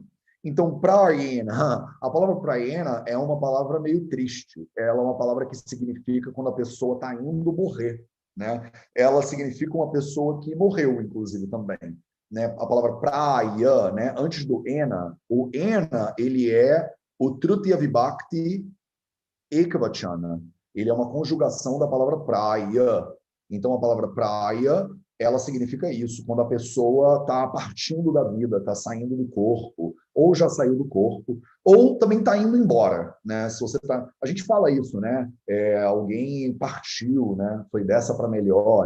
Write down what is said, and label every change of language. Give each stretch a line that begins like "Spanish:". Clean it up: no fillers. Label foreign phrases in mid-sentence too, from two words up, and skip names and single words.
Portuguese: Então, prayena, a palavra prayena é uma palavra meio triste. Ela é uma palavra que significa quando a pessoa está indo morrer. Né? Ela significa uma pessoa que morreu, inclusive, também. né? A palavra praia, né? Antes do ena, o ena, ele é o
Sanskrit: tritiya vibhakti ekvachana.
Portuguese: Ele é uma conjugação da palavra praia. Então, a palavra praia, ela significa isso, quando a pessoa está partindo da vida, está saindo do corpo, ou já saiu do corpo, ou também está indo embora, né? Se você tá, a gente fala isso, né? Alguém partiu, né? Foi dessa para melhor.